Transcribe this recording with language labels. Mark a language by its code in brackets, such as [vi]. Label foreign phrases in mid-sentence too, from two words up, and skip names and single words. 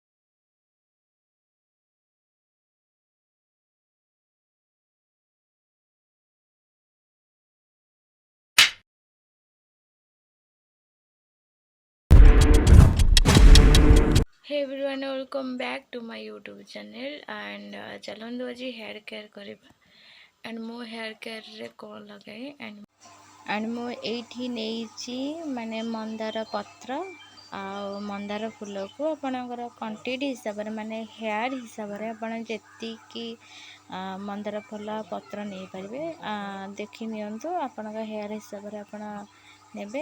[en] Hey everyone, welcome back to my YouTube channel and [or] ଚଲନ୍ତୁ ଆଜି [en] ହେୟାର [or] କେୟାର କରିବା and ମୁଁ [en] hair careରେ [or] କ'ଣ ଲଗାଏ and ମୁଁ ଏଇଠି ନେଇଛି ମାନେ ମନ୍ଦାର ପତ୍ର ଆଉ ମନ୍ଦାର ଫୁଲକୁ ଆପଣଙ୍କର କ୍ୱାଣ୍ଟିଟି ହିସାବରେ ମାନେ ହେୟାର ହିସାବରେ ଆପଣ ଯେତିକି ମନ୍ଦାର ଫୁଲ ପତ୍ର ନେଇପାରିବେ ଦେଖି ନିଅନ୍ତୁ ଆପଣଙ୍କ ହେୟାର ହିସାବରେ ଆପଣ ନେବେ।